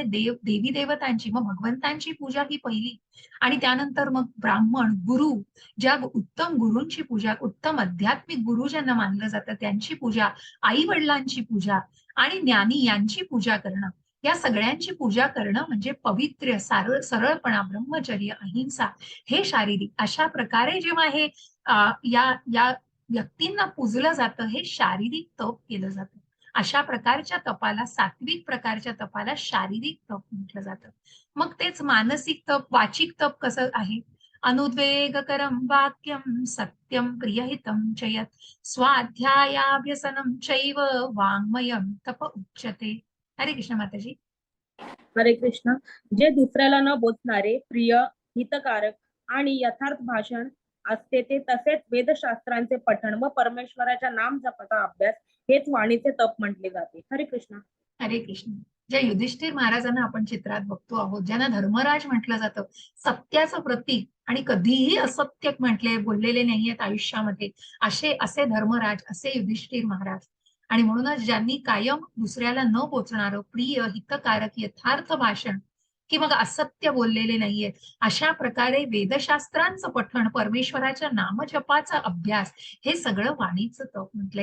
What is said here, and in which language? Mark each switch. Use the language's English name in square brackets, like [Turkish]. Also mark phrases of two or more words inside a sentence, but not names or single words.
[Marathi] देवी देवतांची, मग भगवंतांची पूजा ही पहिली, आणि त्यानंतर मग ब्राह्मण, गुरु, ज्या उत्तम गुरूंची पूजा, उत्तम आध्यात्मिक गुरु ज्यांना मानलं जातं त्यांची पूजा, आई वडिलांची पूजा आणि ज्ञानी यांची पूजा करणं, या सगळ्यांची पूजा करणं म्हणजे पवित्र, सरळपणा, ब्रह्मचर्य, अहिंसा, हे शारीरिक, अशा प्रकारे जेव्हा हे या या व्यक्तींना पूजलं जातं, हे शारीरिक तप केलं जातं. अशा प्रकारच्या तपाला, सात्विक प्रकारच्या तपाला शारीरिक तप म्हटलं जातं. मग तेच मानसिक तप, वाचिक तप कसं आहे? [Sanskrit] अनुद्वेगकरं वाक्यं सत्यं प्रियहितं च यत् स्वाध्यायाभ्यसनं चैव वाङ्मयं तप उच्यते. [Marathi] हरे कृष्ण माताजी. हरे कृष्ण. जे दुसऱ्याला न बोचणारे, प्रिय, हितकारक आणि यथार्थ भाषण असते ते, तसेच वेदशास्त्रांचे पठण व परमेश्वराच्या नाम जपाचा अभ्यास हेच वाणीचे तप म्हटले जाते. हरे कृष्ण. हरे कृष्ण. ज्या युधिष्ठिर महाराजांना आपण चित्रात बघतो आहोत, ज्यांना धर्मराज म्हटलं जातं, सत्याचं प्रतीक, आणि कधीही असत्य म्हटले बोललेले नाहीयेत आयुष्यामध्ये, असे धर्मराज, असे युधिष्ठिर महाराज. आणि म्हणूनच ज्यांनी कायम दुसऱ्याला न पोचणारं प्रिय, हितकारक, यथार्थ भाषण, की मग असत्य बोललेले नाहीयेत, अशा प्रकारे वेदशास्त्रांचं पठण, परमेश्वराच्या नामजपाचा अभ्यास, हे सगळं वाणीचं तप म्हटलंय.